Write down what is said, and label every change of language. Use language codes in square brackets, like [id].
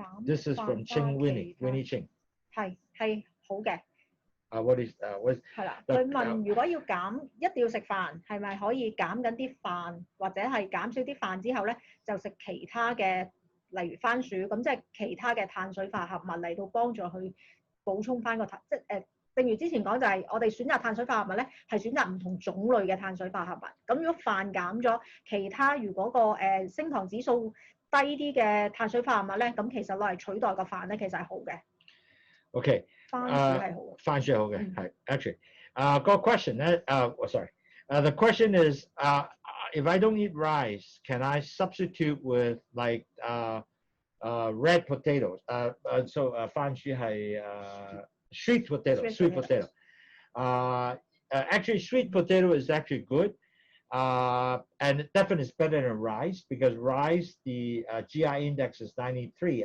[en] This is from Ching Winnie Ching. [yue] 係好嘅。 [en] What is [yue] 係啦，佢問如果要減，一定要食飯，係咪可以減緊啲飯，或者係減少啲飯之後咧，就食其他嘅，例如番薯，咁即係其他嘅碳水化合物嚟到幫助佢補充翻個正如之前講就係我哋選擇碳水化合物咧，係選擇唔同種類嘅碳水化合物。咁如果飯減咗，其他如果個升糖指數低啲嘅碳水化合物咧，咁其實攞嚟取代個飯咧，其實係好嘅。 [en] Okay. [yue] 番薯係好嘅。番薯係好嘅，係 actually. [en] Got a question. Sorry. The question is, if I don't eat rice, can I substitute with like red potatoes? So [yue] 番薯係 [en] sweet potato. Actually, sweet potato is actually good, and definitely is better than rice because rice the GI index is 93.